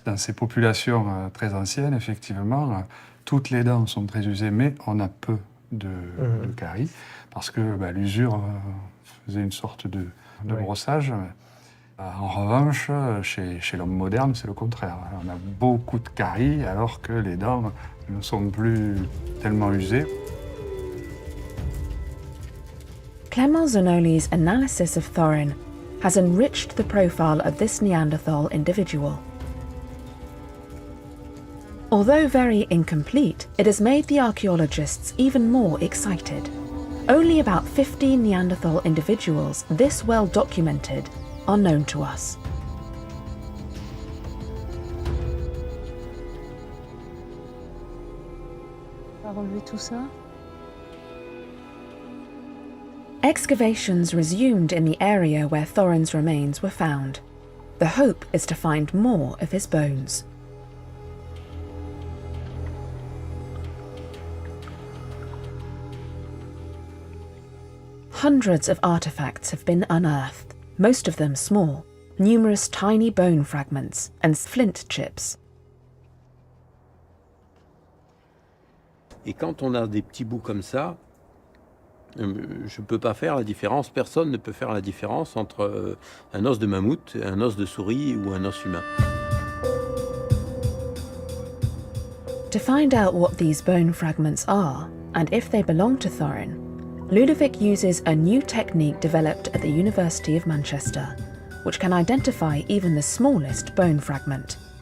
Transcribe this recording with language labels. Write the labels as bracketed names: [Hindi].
[French] Dans ces populations très anciennes, effectivement, toutes les dents sont très usées, mais on a peu de caries, parce que l'usure faisait une sorte de brossage. En revanche, chez l'homme moderne, c'est le contraire. On a beaucoup de caries, alors que les dents ne sont plus tellement usées. [English] Clément Zanoli's analysis of thorin has enriched the profile of this Neanderthal individual. Although very incomplete, it has made the archaeologists even more excited. Only about 15 Neanderthal individuals this well documented are known to us. [French] On va relever tout ça. [English] Excavations resumed in the area where Thorin's remains were found. The hope is to find more of his bones. Hundreds of artifacts have been unearthed, most of them small, numerous tiny bone fragments and flint chips. [French] Et quand on a des petits bouts comme ça, je ne peux pas faire la différence, personne ne peut faire la différence entre un os de mammouth, un os de souris ou un os humain. [English] To find out what these bone fragments are, and if they belong to Thorin, Ludovic uses a new technique developed at the University of Manchester, which can identify even the smallest bone fragment.